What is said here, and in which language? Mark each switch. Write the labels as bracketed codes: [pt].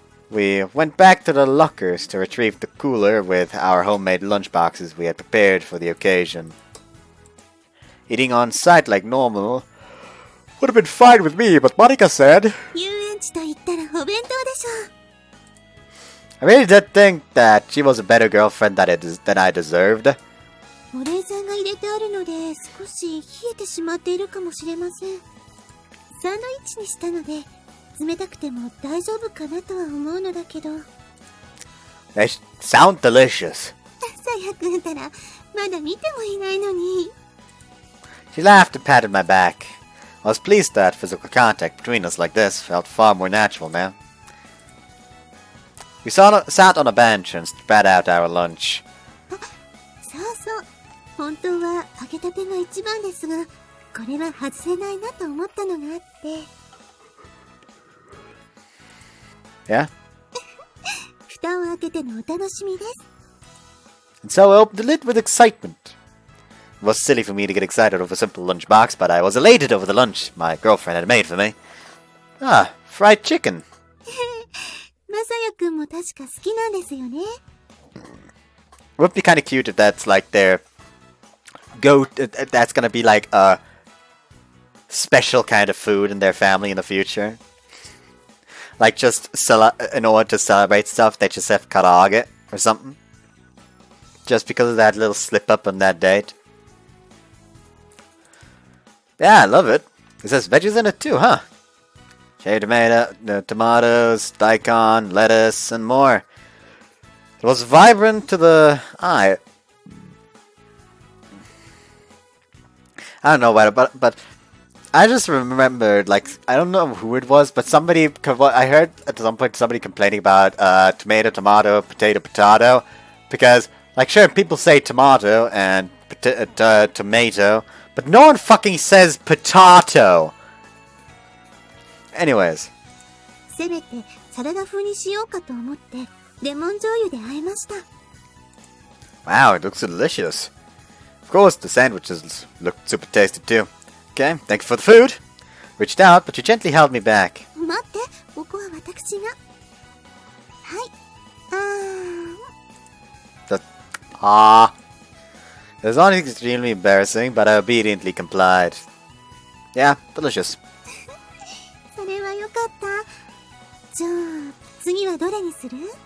[en] We went back to the lockers to retrieve the cooler with our homemade lunchboxes we had prepared for the occasion. Eating on site like normal would have been fine with me, but Marika said, [ja] 遊園地と言ったらお弁当でしょう。 [en] I really did think that she was a better girlfriend than I deserved. [ja] 保冷剤が入れてあるので少し冷えてしまっているかもしれません。サンドイッチにしたので冷たくても大丈夫かなとは思うのだけど。 [en] They sound delicious. [ja] さやくんたらまだ見てもいないのに。 [en] She laughed and patted my back. I was pleased that physical contact between us like this felt far more natural now. We sat on a bench and spread out our lunch. [ja] そうそう。本当は揚げたてが一番ですが、これは外せないなと思ったのがあって。 [en] Yeah? [ja] 蓋を開けてのお楽しみです。 [en] And so I opened the lid with excitement. It was silly for me to get excited over a simple lunchbox, but I was elated over the lunch my girlfriend had made for me. Ah, fried chicken. [ja] まさやくんも確か好きなんですよね。 [en] It would be kind of cute if that's like their that's gonna be like a special kind of food in their family in the future. Like just in order to celebrate stuff, they just have karaage or something. Just because of that little slip up on that date. Yeah, I love it. It says veggies in it too, huh? Cherry tomato, tomatoes, daikon, lettuce, and more. It was vibrant to the eye. I don't know about it, but I just remembered, like, I don't know who it was, but somebody, I heard at some point somebody complaining about tomato, tomato, potato, potato, because, like, sure, people say tomato and tomato, but no one fucking says potato. Anyways. [ja] せめてサラダ風にしようかと思ってレモン醤油で和えました。 [en] Wow, it looks delicious. Of course, the sandwiches looked super tasty too. Okay, thank you for the food. Reached out, but you gently held me back. [ja] 待って、ここは私が。はい。 [en] It was not extremely embarrassing, but I obediently complied. Yeah, delicious. [ja] それはよかった。じゃあ、次はどれにする？